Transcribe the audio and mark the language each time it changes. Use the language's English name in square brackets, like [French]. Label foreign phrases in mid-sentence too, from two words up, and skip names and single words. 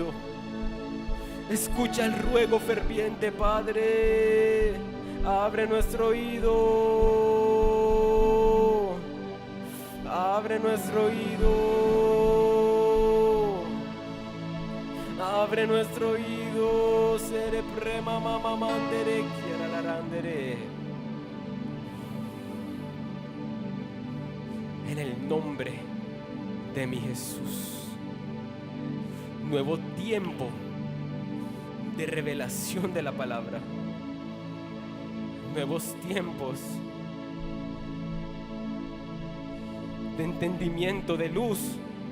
[Spanish] Escucha el ruego ferviente, Padre. Abre nuestro oído. Abre nuestro oído. Abre nuestro oído. Sere prema mama mandere quiera la randere. En el nombre de mi Jesús. Nuevo tiempo de revelación de la palabra. Nuevos tiempos de entendimiento, de luz.